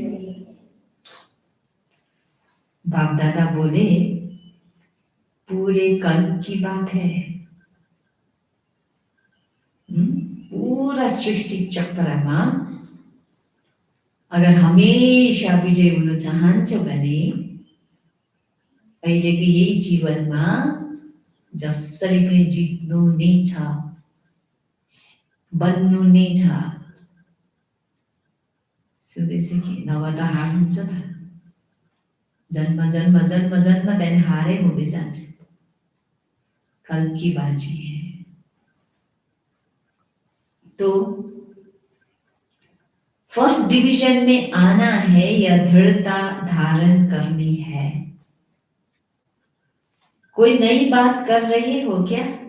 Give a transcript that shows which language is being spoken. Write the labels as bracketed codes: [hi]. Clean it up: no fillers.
[hi] बाप दादा बोले पूरे कल की बात है। [ne] पूरा सृष्टि चक्रमा अगर हमेशा विजय हुन चाहन्छौ भने अहिलेको यही जीवनमा जसरी पनि जित्नु नै छ, बन्नु नै छ। सुन्दैछ कि नभए त हार हुन्छ त। जन्म जन्म जन्म जन्म त्यहाँदेखि हारै हुँदै जान्छ। [hi] कल की बाजी है। तो फर्स्ट डिवीजन में आना है या दृढ़ता धारण करनी है? कोई नई बात कर रहे हो क्या?